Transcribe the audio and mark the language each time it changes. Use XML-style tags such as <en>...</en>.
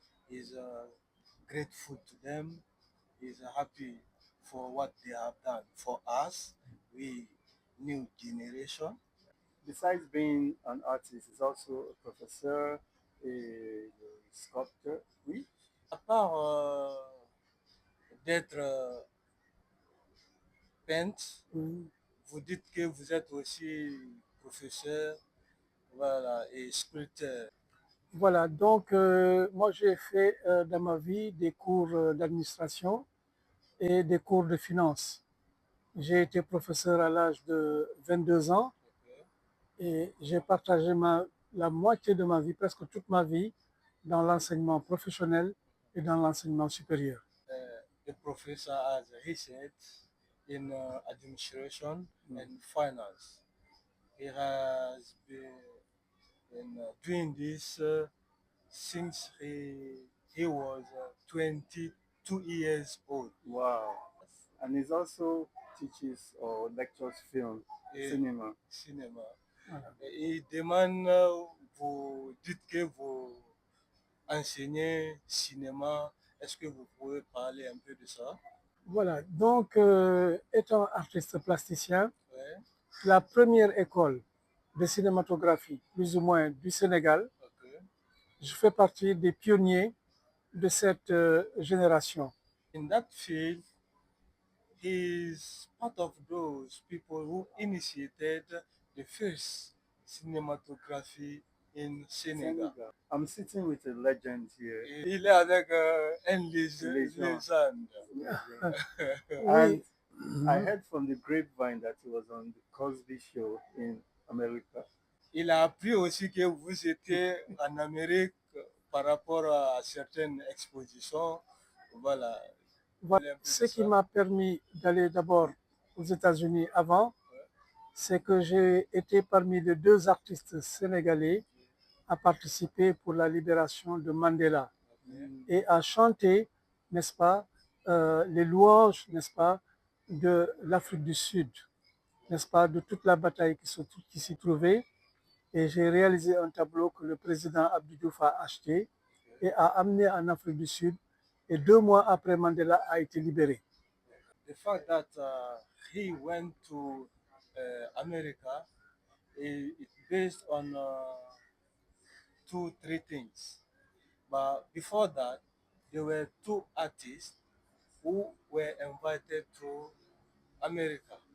<en>Is grateful to them. Is happy for what they have done for us, we new generation. Besides being an artist, he's also a professor, a sculptor.</en> <fr>Oui. À part d'être peintre, vous dites que vous êtes aussi professeur, voilà, et sculpteur. Voilà, donc moi j'ai fait dans ma vie des cours d'administration et des cours de finance. J'ai été professeur à l'âge de 22 ans et j'ai partagé la moitié de ma vie, presque toute ma vie, dans l'enseignement professionnel et dans l'enseignement supérieur.</fr> <en>The professor, as he said, in administration and finance. He has been doing this since he was 22 years old. Wow. And he also teaches or lectures film, cinema.</en> <fr>Cinéma. Et demande, vous dites que vous enseignez cinéma. Est-ce que vous pouvez parler un peu de ça? Voilà, donc étant artiste plasticien, Ouais. la première école de cinématographie, plus ou moins du Sénégal,</fr> <en>Okay.</en> <fr>je fais partie des pionniers de cette génération.</fr> <en>In that field, he's part of those people who initiated the first cinematography in Senegal. I'm sitting with a legend here.</en> <fr>Il est avec un légende.</fr> <en>And I heard from the grapevine that he was on the Cosby Show in America.</en> <fr>Il a appris aussi que vous étiez en Amérique par rapport à certaines expositions. Voilà. Voilà. Ce qui m'a permis d'aller d'abord aux États-Unis avant, c'est que j'ai été parmi les deux artistes sénégalais à participer pour la libération de Mandela et à chanter, n'est-ce pas, les louanges, n'est-ce pas, de l'Afrique du Sud, n'est-ce pas, de toute la bataille qui s'y trouvait. Et j'ai réalisé un tableau que le président Abdou Diouf a acheté et a amené en Afrique du Sud. Et 2 mois après, Mandela a été libéré.</fr> <en>The fact that he went to America it's based on 2, 3 things. But before that, there were 2 artists who were invited to America.</en>